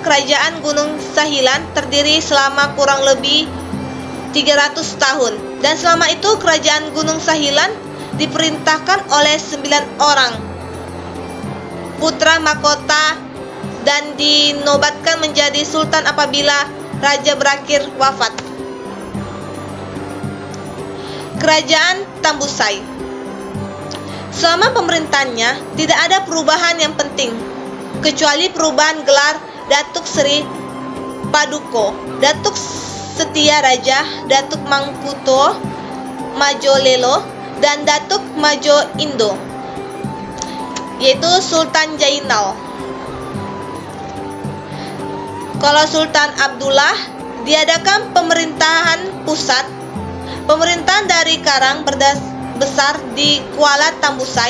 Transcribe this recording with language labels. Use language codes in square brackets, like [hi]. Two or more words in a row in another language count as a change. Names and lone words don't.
[id] Kerajaan Gunung Sahilan terdiri selama kurang lebih 300 tahun dan selama itu kerajaan Gunung Sahilan diperintahkan oleh 9 orang putra mahkota dan dinobatkan menjadi sultan apabila raja berakhir wafat. Kerajaan Tambusai. Selama pemerintahannya tidak ada perubahan yang penting kecuali perubahan gelar Datuk Seri Paduko, Datuk Setia Raja, Datuk Mangkuto Majolelo, dan Datuk Majo Indo, yaitu Sultan Jainal. Kalau Sultan Abdullah diadakan pemerintahan pusat. Pemerintahan dari Karang besar di Kuala Tambusai.